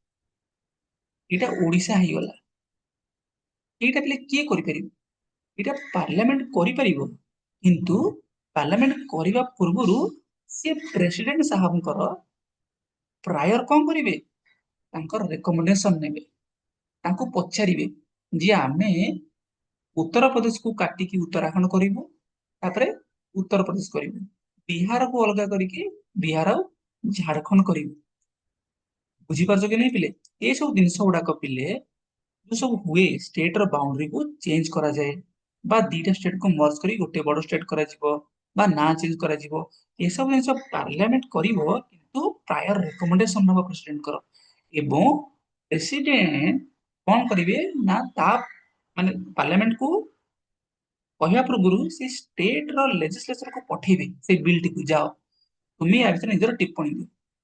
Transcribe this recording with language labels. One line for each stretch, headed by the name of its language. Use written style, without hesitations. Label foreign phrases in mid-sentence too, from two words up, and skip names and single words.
Odia: ଏଇଟା ଓଡିଶା ହେଇଗଲା ଏଇଟା ପିଲେ କିଏ କରିପାରିବ ଏଇଟା ପାର୍ଲାମେଣ୍ଟ କରିପାରିବ କିନ୍ତୁ ପାର୍ଲାମେଣ୍ଟ କରିବା ପୂର୍ବରୁ ସେ ପ୍ରେସିଡେଣ୍ଟ ସାହେବଙ୍କର ପ୍ରାୟର କଣ କରିବେ ତାଙ୍କର ରେକମେଣ୍ଡେସନ ନେବେ ତାଙ୍କୁ ପଚାରିବେ ଯେ ଆମେ ଉତ୍ତରପ୍ରଦେଶକୁ କାଟିକି ଉତ୍ତରାଖଣ୍ଡ କରିବୁ ତାପରେ ଉତ୍ତରପ୍ରଦେଶ କରିବୁ ବିହାରକୁ ଅଲଗା କରିକି ବିହାର ଆଉ ଝାଡଖଣ୍ଡ କରିବୁ ବୁଝିପାରୁଛ କି ନାଇଁ ପିଲେ ଏ ସବୁ ଜିନିଷ ଗୁଡାକ ପିଲେ
Hindi: जो सब हुए
Odia: स्टेट ର ବାଉଣ୍ଡରୀ କୁ ଚେଞ୍ଜ କରାଯାଏ ବା ଦିଟା ଷ୍ଟେଟ କୁ ମର୍ଜ କରି ଗୋଟେ ବଡ ଷ୍ଟେଟ କରାଯିବ ବା ନାଁ ଚେଞ୍ଜ କରାଯିବ ଏସବୁ ଜିନିଷ ପାର୍ଲାମେଣ୍ଟ କରିବ କିନ୍ତୁ
English: prior recommendation
Odia: ହବ ପ୍ରେସିଡେଣ୍ଟଙ୍କର ଏବଂ ପ୍ରେସିଡେଣ୍ଟ କଣ କରିବେ ନା ତା ମାନେ ପାର୍ଲାମେଣ୍ଟ କୁ କହିବା ପୂର୍ବରୁ ସେ ଷ୍ଟେଟ ର ଲେଜିସ୍ଲେଚର କୁ ପଠେଇବେ ସେ ବିଲ୍ ଟିକୁ ଯାଅ ତୁମେ ୟା ଭିତରେ ନିଜର ଟିପ୍ପଣୀ ଦିଅ